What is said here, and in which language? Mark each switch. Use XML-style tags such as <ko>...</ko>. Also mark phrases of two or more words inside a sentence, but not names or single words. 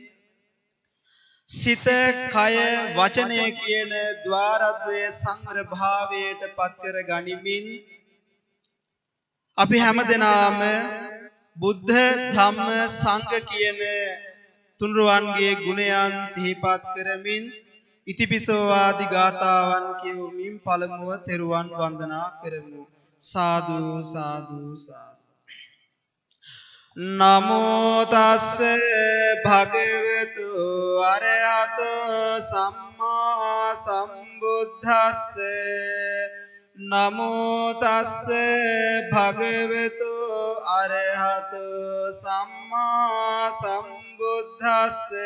<si>සිත, කය, වචනය කියන ద్వාරද්වය සංවර භාවයට පත් කර ගනිමින් අපි හැමදෙනාම බුද්ධ, ධම්ම, සංඝ කියන තුන්රුවන්ගේ ගුණයන් සිහිපත් කරමින් ඉතිපිසෝ ආදී ගාථාවන් කියවමින් පළමුව තෙරුවන් වන්දනා කරමු. සාදු සාදු සාදු.</si> <pi>නමෝ තස්ස භගවතු අරහතෝ සම්මා සම්බුද්දස්ස. නමෝ තස්ස භගවතු අරහතෝ සම්මා සම්බුද්දස්ස.</pi>